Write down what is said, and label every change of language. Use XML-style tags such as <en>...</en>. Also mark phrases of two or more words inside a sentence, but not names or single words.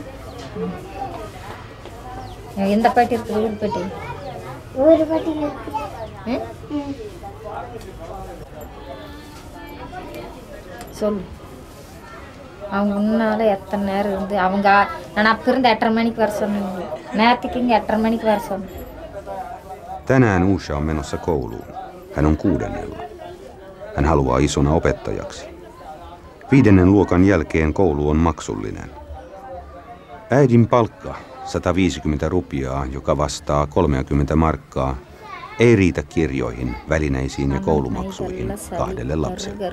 <ta>எந்த பாட்டி இருக்கு? ஊர் பாட்டி. ஒரு பாட்டி இருக்கு. சொல்லு. அவங்க முன்னால எத்தனை நேரம் இருந்து அவங்க நான் அப்ப இருந்து 8:30 மணிக்கு வர சொன்னேன். நேரத்துக்கு இங்கே 8:30 மணிக்கு வர சொன்னேன்.</ta> <fi>Tänään Usha on menossa kouluun. Hän on 6. Hän haluaa isona opettajaksi. 5. luokan jälkeen koulu on maksullinen. Äidin palkka 150 rupiaa, joka vastaa 30 markkaa, ei riitä kirjoihin, välineisiin ja koulumaksuihin 2 lapselle.</fi>